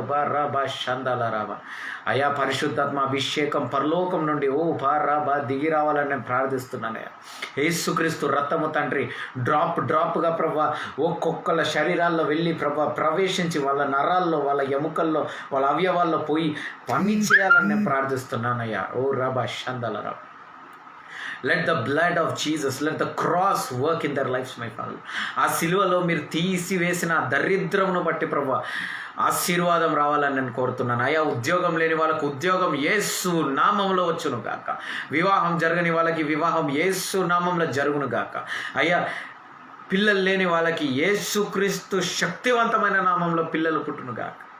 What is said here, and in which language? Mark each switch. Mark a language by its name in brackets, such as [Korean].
[Telugu] బారాబా షందలారాబా. అయ్యా, పరిశుద్ధాత్మ అభిషేకం పరలోకం నుండి ఓ బారాబా దిగి రావాలని నేను ప్రార్థిస్తున్నానయ్యా. యేసుక్రీస్తు రక్తము తండ్రి డ్రాప్గా ప్రభా ఒక్కొక్కళ్ళ శరీరాల్లో వెళ్ళి ప్రభా ప్రవేశించి వాళ్ళ నరాల్లో, వాళ్ళ ఎముకల్లో, వాళ్ళ అవయవాల్లో పోయి పని చేయాలని నేను ప్రార్థిస్తున్నానయ్యా. ఓ రాబా షందలారాబా. [English] Let the blood of Jesus, let the cross work in their lives, my Father. [Telugu] ఆ సిలువలో మీరు తీసివేసిన దరిద్రమును బట్టి ప్రభా ఆశీర్వాదం రావాలని నేను కోరుతున్నాను. అయ్యా, ఉద్యోగం లేని వాళ్ళకు ఉద్యోగం యేసు నామంలో వచ్చును గాక. వివాహం జరగని వాళ్ళకి వివాహం యేసు నామంలో జరుగును గాక. అయ్యా, పిల్లలు లేని వాళ్ళకి యేసుక్రీస్తు శక్తివంతమైన నామంలో పిల్లలు పుట్టునుగాక.